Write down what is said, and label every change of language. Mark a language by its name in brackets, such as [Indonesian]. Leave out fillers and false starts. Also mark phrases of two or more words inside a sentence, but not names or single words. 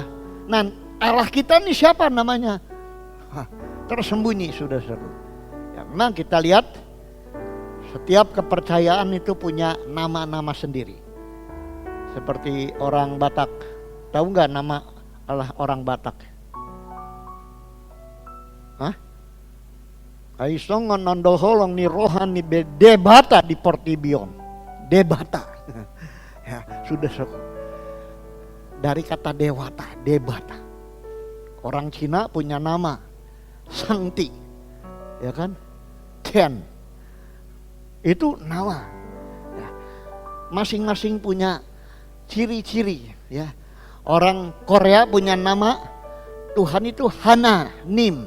[Indonesian] Nah, Allah kita ini siapa namanya? Tersembunyi, saudara-saudara. Ya, memang kita lihat setiap kepercayaan itu punya nama-nama sendiri. Seperti orang Batak. Tahu nggak nama Allah orang Batak? Hah? [Batak Toba] Aisongan nandoholong ni rohani be debata di Portibion. [Indonesian] Debata. Ya, sudah dari kata dewata, debata. Orang Cina punya nama Sangti. Ya kan? Tian. Itu nama. Ya. Masing-masing punya ciri-ciri, ya. Orang Korea punya nama Tuhan itu Hananim.